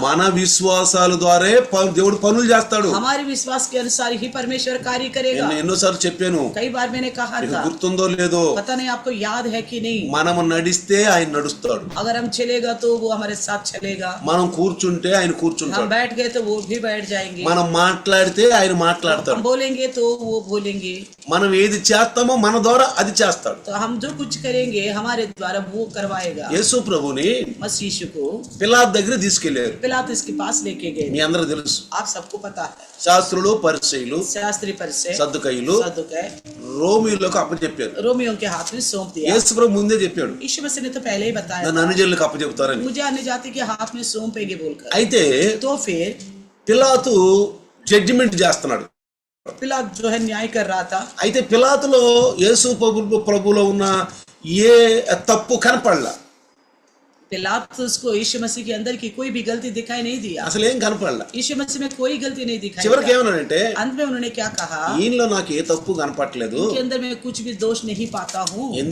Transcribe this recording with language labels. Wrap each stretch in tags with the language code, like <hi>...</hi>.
<te>మన విశ్వాసాల ద్వారా దేవుడు పనులు చేస్తాడు.</te> <hi>हमारे विश्वास के अनुसार ही परमेश्वर कार्य करेगा।</hi> <te>నేను ఎన్నోసార్లు చెప్పాను,</te> <hi>कई बार मैंने कहा</hi> <te>మీకు</te> <hi>था,</hi> <te>గుర్తుందో లేదో,</te> <hi>पता नहीं आपको याद है कि नहीं।</hi> <te>మనము నడిస్తే ఆయన నడుస్తాడు,</te> <hi>अगर हम चलेगा तो वो हमारे साथ चलेगा,</hi> <te>మనం కూర్చుంటే ఆయన</te> <hi>हम</hi> <te>కూర్చుంటాడు,</te> <hi>बैठ गए तो वो भी बैठ जाएंगे,</hi> <te>మనం మాట్లాడితే ఆయన మాట్లాడతాడు,</te> <hi>हम बोलेंगे तो वो बोलेंगे,</hi> <te>మనం ఏది చేస్తామో మన ద్వారా అది చేస్తాడు.</te> <hi>तो हम जो कुछ करेंगे हमारे द्वारा वो करवाएगा।</hi> <te>యేసు ప్రభుని</te> <hi>मसीह यीशु को</hi> <te>పిలాతు దగ్గర తీసుకెళ్లారు.</te> <hi>पिलातुस के पास लेके</hi> <te>మీ</te> <hi>गए।</hi> <te>అందరూ తెలుసు,</te> <hi>आप सबको पता है,</hi> <te>శాస్త్రులు, పరిసయ్యులు,</te> <hi>शास्त्री परिचय</hi> <te>సద్దుకయ్యులు</te> <hi>सदुकै</hi> <te>రోమీయులకు అప్పచెప్పారు.</te> <hi>रोमियों के हाथ में सौंप दिया।</hi> <te>యేసు ప్రభు ముందే చెప్పాడు,</te> <hi>यीशु मसीह ने तो पहले ही बताया</hi> <te>నన్ను అనుజనులకు అప్పచెప్తారని.</te> <hi>मुझे अन्य जाति के हाथ में सौंपेंगे बोलकर।</hi> <te>అయితే</te> <hi>तो फिर</hi> <te>పిలాతు జడ్జిమెంట్ చేస్తున్నాడు.</te> <hi>पिलात जो है न्याय कर रहा था।</hi> <te>అయితే పిలాతులో యేసు ప్రభులో ఉన్న ఏ తప్పు కనపడలా,</te> <hi>पिलातुस को यीशु मसीह के अंदर की कोई भी गलती दिखाई नहीं दिया।</hi> <te>అసలు ఏం కనపడలా.</te> <hi>यीशु मसीह में कोई गलती नहीं दिखाई</hi> <te>చివరికి</te> <hi>दिया।</hi> <te>ఏమన్నాడంటే,</te> <hi>अंत में उन्होंने क्या कहा?</hi> <te>ఈయనలో నాకు ఏ తప్పు కనపట్లేదు.</te> <hi>उनके अंदर मैं कुछ भी दोष नहीं पाता हूँ।</hi>